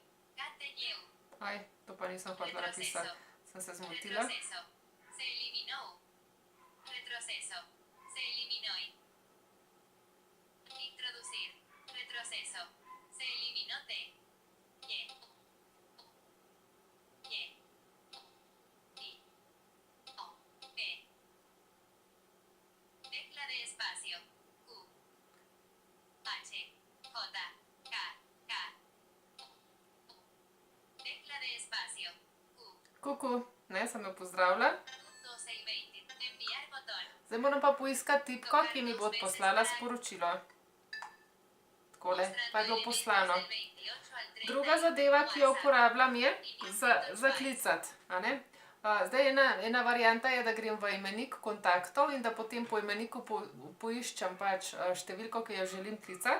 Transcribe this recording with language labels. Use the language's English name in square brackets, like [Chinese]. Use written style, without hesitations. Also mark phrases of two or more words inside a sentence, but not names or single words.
[Slovenian] Aj, to pa nisem hotela napisati. Sem se zmotila. [Spanish] Retroceso. Se eliminó. Introducir. Retroceso. Se eliminó T. Y. Y. I. O. E. Tecla de espacio. Q. H. J. K. K. Tecla de espacio. Q. [Slovenian] Kuku, ne, sem jo pozdravila. [Spanish] Punto 620. Enviar botón. [Slovenian] Zdaj moram pa poiskati tipko, ki mi bo odposlala sporočilo. Takole, pa je bilo poslano. Druga zadeva, ki jo uporabljam, je za klicati, a ne. Zdaj ena varianta je, da grem v imenik kontaktov in da potem po imeniku poiščem pač številko, ki jo želim klicati.